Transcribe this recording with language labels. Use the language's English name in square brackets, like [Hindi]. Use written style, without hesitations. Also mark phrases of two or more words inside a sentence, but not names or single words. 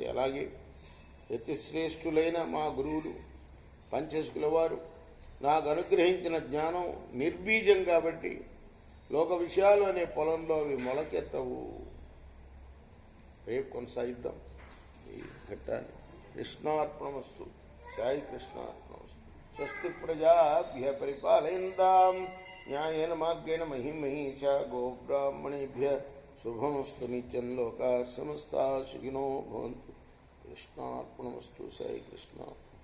[Telugu] అలాగే యతిశ్రేష్ఠులైన మా గురువులు పంచశకుల వారు నాకు అనుగ్రహించిన జ్ఞానం నిర్బీజం కాబట్టి లోక విషయాలు అనే పొలంలో అవి మొలకెత్తవు. రేపు కొనసాగిద్దాం ఈ ఘట్టాన్ని. [Sanskrit] కృష్ణార్పణమస్తు. సాయి కృష్ణార్పణమస్తు. స్వస్తి ప్రజాభ్య పరిపాలయంతాం న్యాయేన మార్గేణ మహిమహీషా గోబ్రాహ్మణేభ్య శుభమస్తు. నిత్యం లోకా సమస్తా సుఖినో భవంతు. కృష్ణార్పణమస్తు. సాయి కృష్ణ.